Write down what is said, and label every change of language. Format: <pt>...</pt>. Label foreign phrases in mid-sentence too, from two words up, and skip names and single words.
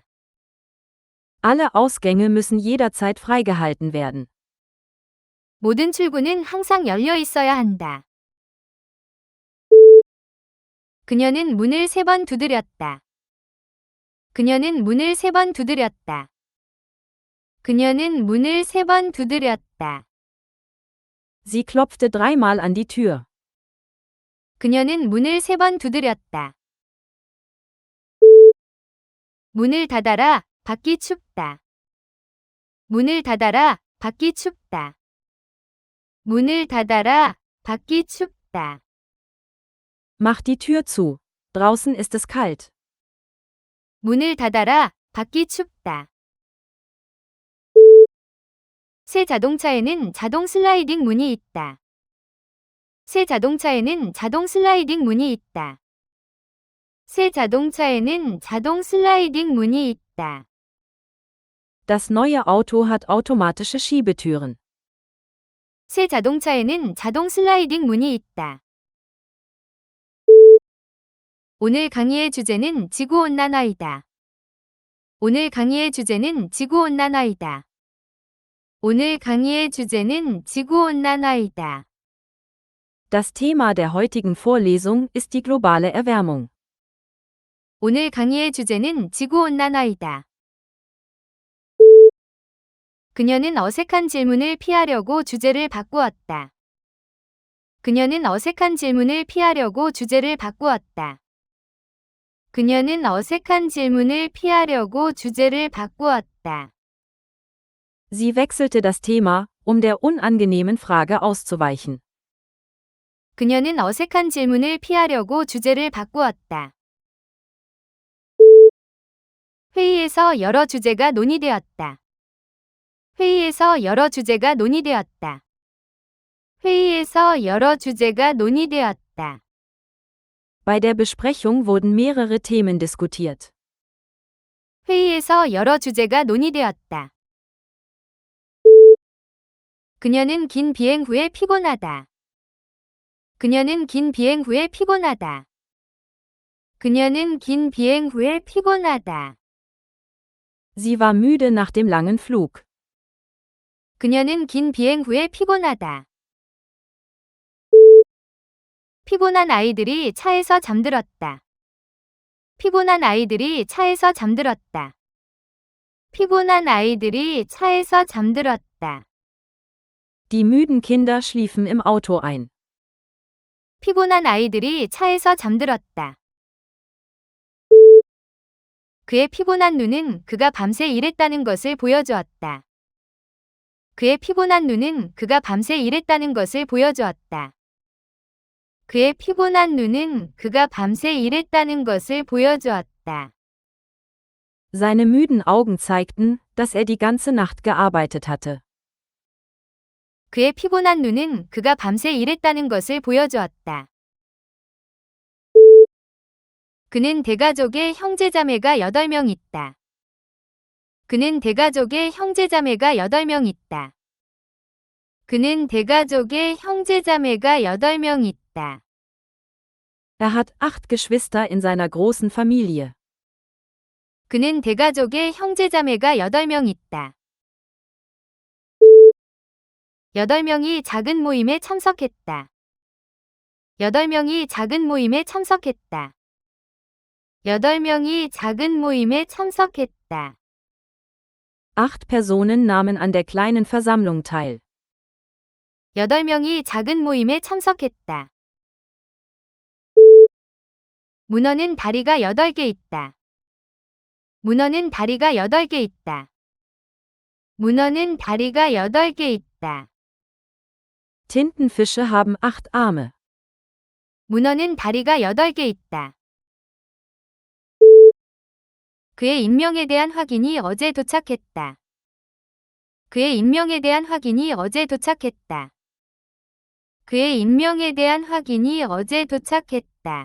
<de>Alle Ausgänge müssen jederzeit freigehalten werden.</de> <ko>모든 출구는 항상 열려 있어야 한다. 그녀는 문을 3번 두드렸다. 그녀는 문을 3번 두드렸다. 그녀는 문을 3번 두드렸다.</ko> <de>Sie klopfte 3-mal an die Tür.</de> <ko>그녀는 문을 3번 두드렸다. 문을 닫아라, 밖이 춥다. 문을 닫아라, 밖이 춥다. 문을 닫아라, 밖이 춥다.</ko> <de>Mach die Tür zu. Draußen ist es kalt.</de> <ko>문을 닫아라, 밖이 춥다. 새 자동차에는 자동 슬라이딩 문이 있다. 새 자동차에는 자동 슬라이딩 문이 있다. 새 자동차에는 자동 슬라이딩 문이 있다.</ko> <de>Das neue Auto hat automatische Schiebetüren.</de> <ko>새 자동차에는 자동 슬라이딩 문이 있다. 오늘 강의의 주제는 지구온난화이다. 오늘 강의의 주제는 지구온난화이다. 오늘 강의의 주제는 지구온난화이다.</ko> <de>Das Thema der heutigen Vorlesung ist die globale Erwärmung.</de> <ko>오늘 강의의 주제는 지구온난화이다. 그녀는 어색한 질문을 피하려고 주제를 바꾸었다. 그녀는 어색한 질문을 피하려고 주제를 바꾸었다. 그녀는 어색한 질문을 피하려고 주제를 바꾸었다.</ko> <de>Sie wechselte das Thema, der unangenehmen Frage auszuweichen.</de> <ko>그녀는 어색한 질문을 피하려고 주제를 바꾸었다. 회의에서 여러 주제가 논의되었다. 회의에서 여러 주제가 논의되었다. 회의에서 여러 주제가 논의되었다.</ko> <de>Bei der Besprechung wurden mehrere Themen diskutiert.</de> <ko>회의에서 여러 주제가 논의되었다. 그녀는 긴 비행 후에 피곤하다. 그녀는 긴 비행 후에 피곤하다. 그녀는 긴 비행 후에 피곤하다.</ko> <de>Sie war müde nach dem langen Flug.</de> <ko>그녀는 긴 비행 후에 피곤하다. 피곤한 아이들이 차에서 잠들었다. 피곤한 아이들이 차에서 잠들었다. 피곤한 아이들이 차에서 잠들었다.</ko> <de>Die müden Kinder schliefen im Auto ein.</de> <ko>피곤한 아이들이 차에서 잠들었다. 그의 피곤한 눈은 그가 밤새 일했다는 것을 보여주었다. 그의 피곤한 눈은 그가 밤새 일했다는 것을 보여주었다. 그의 피곤한 눈은 그가 밤새 일했다는 것을 보여주었다.</ko> <de>Seine müden Augen zeigten, dass die ganze Nacht gearbeitet hatte.</de> <ko>그의 피곤한 눈은 그가 밤새 일했다는 것을 보여주었다. 그는 대가족의 형제자매가 8명 있다. 그는 대가족의 형제자매가 8명 있다. 그는 대가족의 형제자매가 8명 있다.</ko> <de>Er hat 8 Geschwister in seiner großen Familie.</de> <ko>그는 대가족의 형제자매가 8명 있다. 8명이 작은 모임에 참석했다. 8명이 작은 모임에 참석했다. 8명이 작은 모임에 참석했다.</ko> <de>8 Personen nahmen an der kleinen Versammlung teil.</de> <ko>8명이 작은 모임에 참석했다. 문어는 다리가 8개 있다. 문어는 다리가 8개 있다. 문어는 다리가 8개 있다.</ko> <de>Tintenfische haben 8 Arme.</de> <ko>문어는 다리가 8개 있다. 그의 인명에 대한 확인이 어제 도착했다. 그의 인명에 대한 확인이 어제 도착했다. 그의 인명에 대한 확인이 어제 도착했다.</ko>